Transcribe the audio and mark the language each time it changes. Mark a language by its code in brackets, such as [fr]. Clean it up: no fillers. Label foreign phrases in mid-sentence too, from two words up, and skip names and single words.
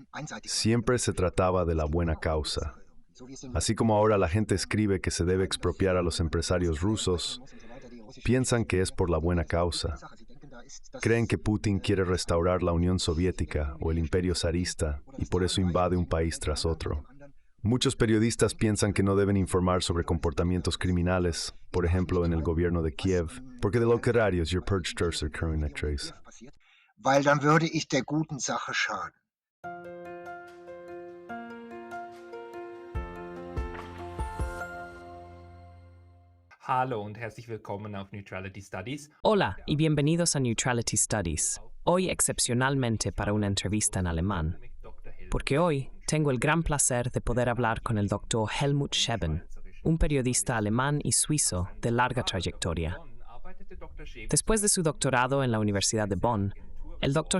[es] Siempre se trataba de la buena causa. Así como ahora la gente escribe que se debe expropiar a los empresarios rusos, piensan que es por la buena causa. Creen que Putin quiere restaurar la Unión Soviética o el Imperio zarista y por eso invade un país tras otro. Muchos periodistas piensan que no deben informar sobre comportamientos criminales, por ejemplo en el gobierno de Kiev, porque de lo contrario, your purchasers are current actors. [de] Weil dann würde ich der guten Sache schaden. Hallo und herzlich willkommen auf Neutrality Studies. [es] Hola y bienvenidos a Neutrality Studies, hoy excepcionalmente para una entrevista en alemán, porque hoy tengo el gran placer de poder hablar con el Dr. Helmut Scheben, un periodista alemán y suizo de larga trayectoria. Después de su doctorado en la Universidad de Bonn, el Dr.